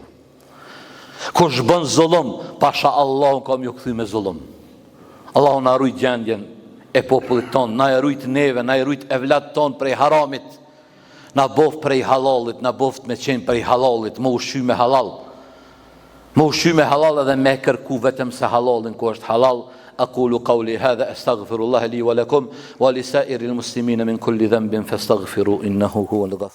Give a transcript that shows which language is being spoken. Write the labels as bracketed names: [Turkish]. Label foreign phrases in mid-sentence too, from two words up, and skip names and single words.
[Albanian] Kush bën zullum, pasha Allahu kam ju këthy me zullum. Allahu na rujt gjendjen e popullit ton, na e rujt neve, na e rujt evlat ton prej haramit, na boft prej halalit, na boft me qenë prej halalit, më ushqy me halal. Më ushqy me halal edhe me kërku vetëm se halalin ku është halal. [Arabic] أقول قولي هذا أستغفر الله لي ولكم ولسائر المسلمين من كل ذنب فاستغفروا إنه هو الغفور.